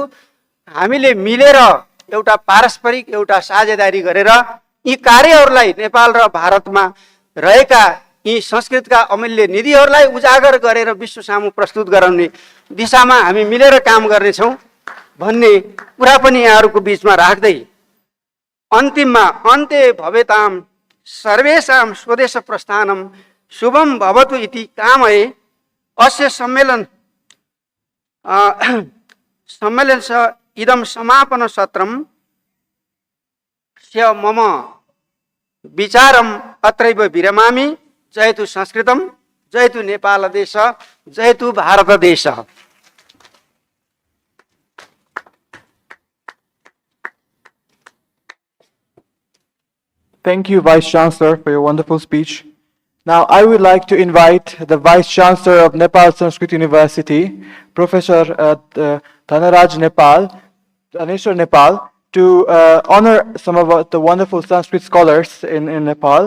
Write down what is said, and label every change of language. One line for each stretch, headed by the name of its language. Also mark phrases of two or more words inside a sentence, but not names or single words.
Nepali: हामीले मिलेर एउटा पारस्परिक एउटा साझेदारी गरेर यी कार्यहरूलाई नेपाल र भारतमा रहेका यी संस्कृतका अमूल्य निधिहरूलाई उजागर गरेर विश्व सामु प्रस्तुत गराउने दिशामा हामी मिलेर काम गर्नेछौँ भन्ने कुरा पनि यहाँहरूको बिचमा राख्दै अन्तिममा
Sanskrit: अन्ते भवेताम सर्वेषां स्वदेश प्रस्थानम शुभम भवतु इति कामये अस्य सम्मेलन इदं समापन सत्रम स्य मम विचारम अत्रैव विरमामि। जयतु संस्कृतम, जयतु नेपाल देश, जयतु भारत देश।
English: Thank you, Vice Chancellor, for your wonderful speech. Now, I would like to invite the Vice Chancellor of Nepal Sanskrit University, Professor Dhaneshwar Nepal, to honor some of the wonderful Sanskrit scholars in Nepal.